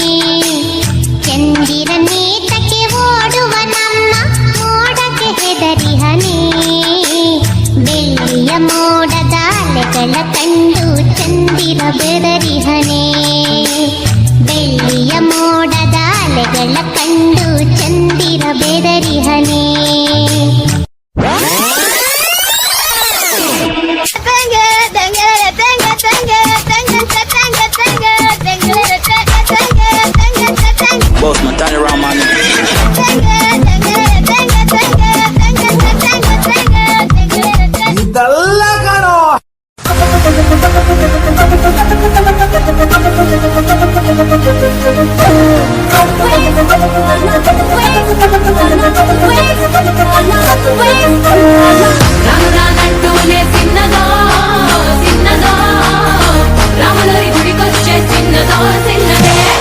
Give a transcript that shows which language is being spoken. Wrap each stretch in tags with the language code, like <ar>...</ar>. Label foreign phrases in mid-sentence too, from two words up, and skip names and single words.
<kn>ಚಂದಿರ ನೇತಕ್ಕೆ ಓಡುವ ನಮ್ಮ ಮೋಡಕ್ಕೆ ಹೆದರಿಹನೇ. ಬೆಳ್ಳಿಯ ಮೋಡದ ಅಲೆಗಳ ಕಂಡು ಚಂದಿರ ಬೆದರಿಹನೇ. ಬೆಳ್ಳಿಯ ಮೋಡದ ಅಲೆಗಳ ಕಂಡು ಚಂದಿರ ಬೆದರಿಹನೇ.</kn> <en>Boss man, turn around, man.</en> <kn>ಇದೆಲ್ಲ ಕಾಣೋ.</kn> <te>రానురానంటూనే చిన్నదో చిన్నదో రాములరి గుడికొచ్చే చిన్నదో చిన్నదే.</te>